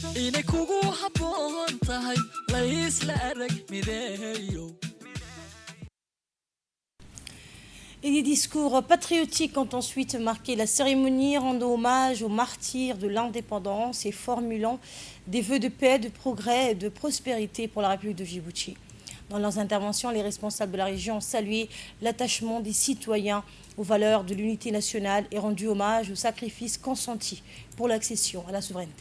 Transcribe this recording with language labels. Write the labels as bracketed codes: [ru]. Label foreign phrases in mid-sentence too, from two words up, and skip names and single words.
[so] inay kugu habboon tahay la isla arag mideeyo. [fr] Et des discours patriotiques ont ensuite marqué la cérémonie, rendant hommage aux martyrs de l'indépendance et formulant des vœux de paix, de progrès et de prospérité pour la République de Djibouti. Dans leurs interventions, les responsables de la région ont salué l'attachement des citoyens aux valeurs de l'unité nationale et rendu hommage aux sacrifices consentis pour l'accession à la souveraineté.